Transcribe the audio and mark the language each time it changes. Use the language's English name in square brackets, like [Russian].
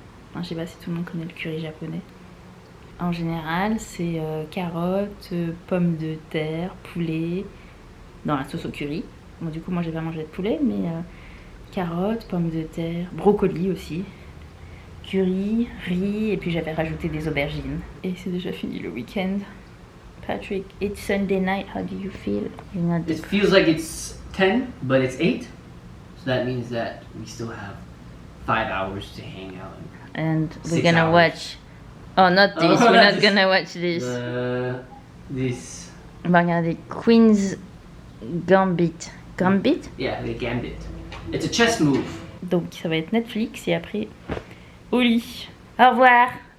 [French] Enfin, je sais pas si tout le monde connaît le curry japonais. En général, c'est carottes, pommes de terre, poulet, dans la sauce au curry. Bon, du coup, moi, j'ai pas mangé de poulet, mais carottes, pommes de terre, brocoli aussi, curry, riz, et puis j'avais rajouté des aubergines. Et c'est déjà fini le week-end. [English] Patrick, it's Sunday night. How do you feel? It feels like it's 10, but it's 8. So that means that we still have 5 hours to hang out. And we're 6 gonna hours. watch. Oh, not this. Oh, We're not this- gonna watch this. This. [French] On va regarder Queen's Gambit. Gambit? [English] Yeah, the gambit. It's a chess move. [French] Donc ça va être Netflix et après au lit. Au revoir.